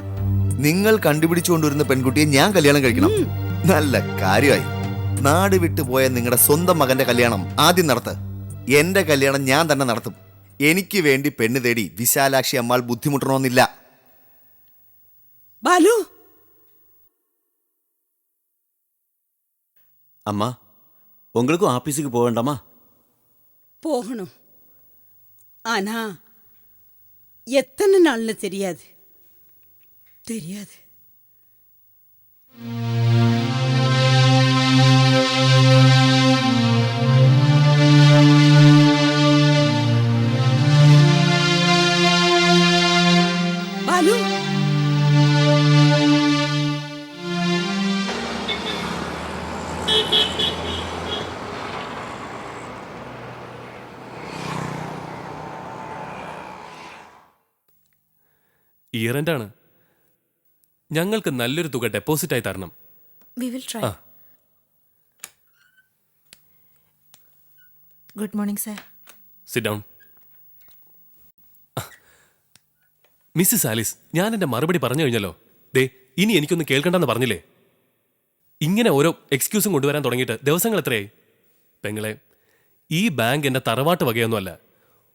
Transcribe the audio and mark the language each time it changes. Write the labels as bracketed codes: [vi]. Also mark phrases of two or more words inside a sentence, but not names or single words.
[ml] നിങ്ങൾ കണ്ടുപിടിച്ചുകൊണ്ടിരുന്ന പെൺകുട്ടിയെ ഞാൻ കല്യാണം കഴിക്കണം? നല്ല കാര്യമായി. നാട് വിട്ടുപോയ നിങ്ങളുടെ സ്വന്തം മകന്റെ കല്യാണം ആദ്യം നടത്ത്. എന്റെ കല്യാണം ഞാൻ തന്നെ നടത്തും. എനിക്ക് വേണ്ടി പെണ്ണ് തേടി വിശാലാക്ഷി അമ്മാൾ ബുദ്ധിമുട്ടണമെന്നില്ല. ബാലു, [ta] அம்மா, உங்களுக்கும் ஆபீஸுக்கு போக வேண்டாமா? போகணும். ஆனா எத்தனை நாள்னு தெரியாது. பாலு, [en] year end [ml] ആണ്. ഞങ്ങൾക്ക് നല്ലൊരു തുക ഡെപ്പോസിറ്റ് ആയി തരണം. [en] We will try. Good morning, sir. sit down. [ml] മിസ്സിസ് ആലിസ്, ഞാൻ എൻ്റെ മറുപടി പറഞ്ഞു കഴിഞ്ഞല്ലോ. ദേ, ഇനി എനിക്കൊന്ന് കേൾക്കണ്ടെന്ന് പറഞ്ഞില്ലേ? ഇങ്ങനെ ഓരോ എക്സ്ക്യൂസും കൊണ്ടുവരാൻ തുടങ്ങിയിട്ട് ദിവസങ്ങൾ എത്രയായി? പെങ്ങളെ, ഈ ബാങ്ക് എൻ്റെ തറവാട്ട് വകയൊന്നുമല്ല.